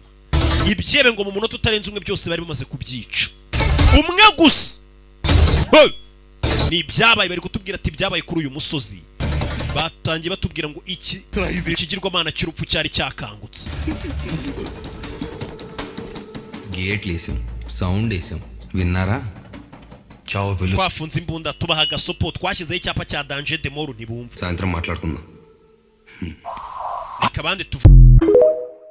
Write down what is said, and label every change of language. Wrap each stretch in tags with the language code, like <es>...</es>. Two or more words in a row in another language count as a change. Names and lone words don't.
<rw>Ibyebe ngo mu munota utarenze umwe byose bari bamaze kubyica. Umwe gusa. Ni byabaye bari kutubwira ati byabaye kuri uyu musozi. Batangiye batubwira ngo ikigirwamana cy'urupfu cyari cyakangutse.</rw> <te>Gate లేసాం సౌండ్ వేసాం విన్నారా చావు వెళ్ళు</te> <rw>twafunze imbunda tubaha gasopo twashyizeho icyapa cya</rw> <fr>danger de mort</fr> <rw>ntibumva</rw> <te>సాయంత్రం మాట్లాడుకుందాం</te> <rw>reka bande</rw>